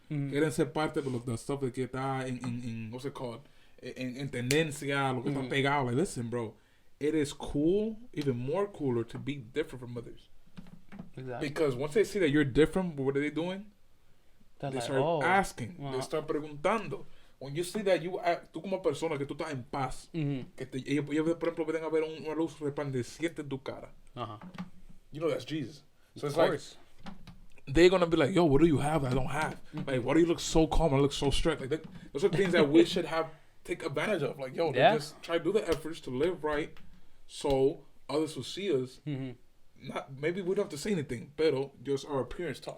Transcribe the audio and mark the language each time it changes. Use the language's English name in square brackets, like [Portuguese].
[Spanish] Quieren ser parte de [English] the stuff that get in what's it called, [Spanish] en tendencia, lo que está pegado. [English] Like, listen, bro, it is cool, even more cooler to be different from others. Exactly. Because once they see that you're different, what are they doing? They start asking. They start [Spanish] preguntando. [English] When you see that [Spanish] tú como persona, que tú estás en paz, que ellos, por ejemplo, pueden haber una luz resplandeciente en tu cara. [English] That's Jesus. So it's like, they're going to be like, yo, what do you have that I don't have? Like, why do you look so calm? I look so stressed. Like, those are things that we should take advantage of. Like, yo, just try to do the efforts to live right so others will see us. Maybe we don't have to say anything, [Spanish] pero [English] just our appearance talks.